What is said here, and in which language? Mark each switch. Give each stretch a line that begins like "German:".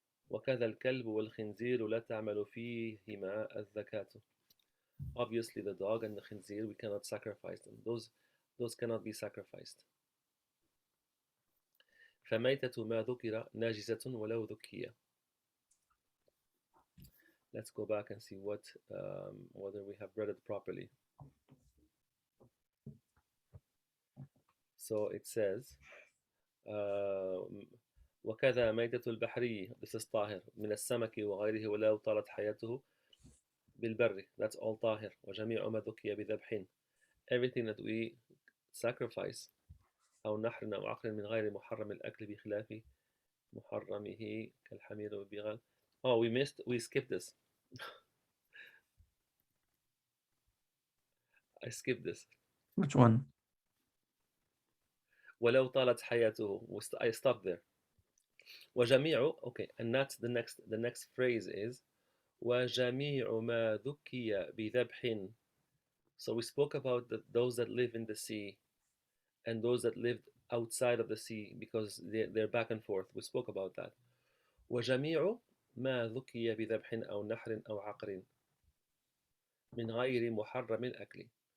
Arabic: وكذا الكلب والخنزير لا تعمل فيهما الذكاة.
English: Obviously, the dog and the khinzir, we cannot sacrifice them. Those cannot be sacrificed.
Arabic: فميتة ما ذكر ناجزة ولو ذكية.
English: Let's go back and see whether we have read it properly. So it says
Arabic: وكذا ميتة البحري.
English: This is
Arabic: طاهر من السمك وغيره ولو طالت حياته بالبر.
English: That's all طاهر.
Arabic: وجميع ما ذكي بذبح.
English: Everything that we sacrifice
Arabic: أو نحر أو عقل من غير محرم الأكل بخلاف محرمه كالحمير والبغال.
English: Oh, we skipped this. I skipped this. Which one?
Arabic: ولو طالت حياته.
English: I stopped there.
Arabic: وجميع.
English: Okay, and that's the next phrase is
Arabic: وجميع ما ذكي بذبح.
English: So we spoke about those that live in the sea and those that lived outside of the sea because they're back and forth. We spoke about that.
Arabic: وجميع ما ذكي بذبح أو نحر أو عقر من غير محرم الأكل.